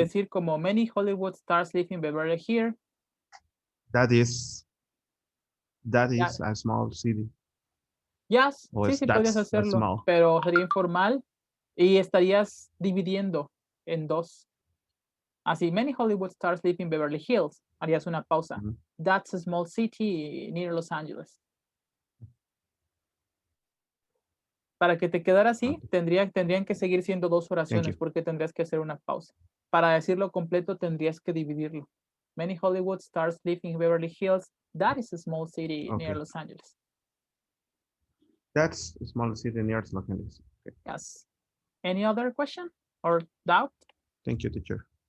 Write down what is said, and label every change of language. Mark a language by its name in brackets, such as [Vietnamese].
[Spanish] decir como [English] many Hollywood stars live in Beverly Hills. That is a small city. Yes, [Spanish] O sí, podrías hacerlo, [English] small. [Spanish] pero sería informal y estarías dividiendo en dos. [English] Así, many Hollywood stars live in Beverly Hills. [Spanish] Harías una pausa. [English] That's a small city near Los Angeles. [Spanish] Para que te quedara así, tendrían que seguir siendo dos oraciones porque tendrías que hacer una pausa. Para decirlo completo, tendrías que dividirlo. [English] Many Hollywood stars live in Beverly Hills. That is a small city near Los Angeles. That's a small city near Los Angeles. Okay. Yes. Any other question or doubt? Thank you, teacher.